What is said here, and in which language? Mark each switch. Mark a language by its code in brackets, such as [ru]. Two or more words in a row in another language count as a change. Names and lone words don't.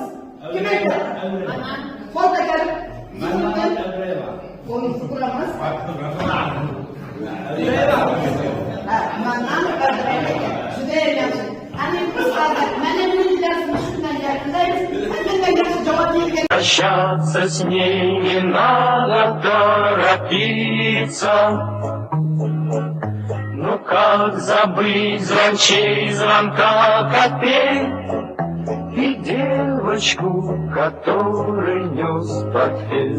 [uz] Kim aytadi? Qo'l ko'tarib. Qo'lingizni ko'ramiz. Judayam yaxshi. Ana biz mana bu darsimiz shundan yakunlaymiz. Bundan yaxshi javob bergan. [ru] Прощаться с ней не надо торопиться. Ну как забыть звончей звонка копей и девочку, которой нес портфель.